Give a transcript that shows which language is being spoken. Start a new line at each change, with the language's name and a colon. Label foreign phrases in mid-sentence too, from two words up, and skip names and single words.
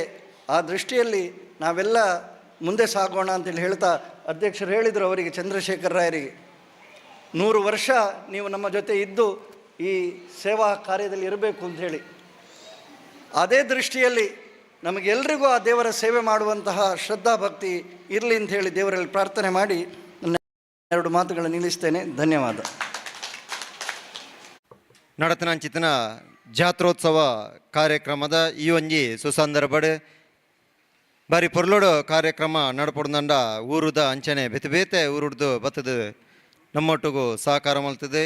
Kannada: ಆ ದೃಷ್ಟಿಯಲ್ಲಿ ನಾವೆಲ್ಲ ಮುಂದೆ ಸಾಗೋಣ ಅಂತೇಳಿ ಹೇಳ್ತಾ, ಅಧ್ಯಕ್ಷರು ಹೇಳಿದರು ಅವರಿಗೆ, ಚಂದ್ರಶೇಖರ ರಾಯರಿಗೆ, 100 ವರ್ಷ ನೀವು ನಮ್ಮ ಜೊತೆ ಇದ್ದು ಈ ಸೇವಾ ಕಾರ್ಯದಲ್ಲಿ ಇರಬೇಕು ಅಂಥೇಳಿ. ಅದೇ ದೃಷ್ಟಿಯಲ್ಲಿ ನಮಗೆಲ್ಲರಿಗೂ ಆ ದೇವರ ಸೇವೆ ಮಾಡುವಂತಹ ಶ್ರದ್ಧಾ ಭಕ್ತಿ ಇರಲಿ ಅಂಥೇಳಿ ದೇವರಲ್ಲಿ ಪ್ರಾರ್ಥನೆ ಮಾಡಿ ನನ್ನ 2 ಮಾತುಗಳನ್ನು ನಿಲ್ಲಿಸ್ತೇನೆ. ಧನ್ಯವಾದ.
Tulu: ನಡತನಂಚಿತನ ಜಾತ್ರೋತ್ಸವ ಕಾರ್ಯಕ್ರಮದ ಈ ಒಂಜಿ ಸುಸಂದರ್ಭಡ್ ಬಾರಿ ಪೊರ್ಲೋಡು ಕಾರ್ಯಕ್ರಮ ನಡಪೊಡ್ದಂಡ ಊರುದ ಅಂಚನೆ ಬೇತೆ ಬೇತೆ ಊರುಡ್ದು ಬತ್ತದು ನಮ್ಮೊಟ್ಟಿಗೂ ಸಹಕಾರ ಮಲ್ತದೆ.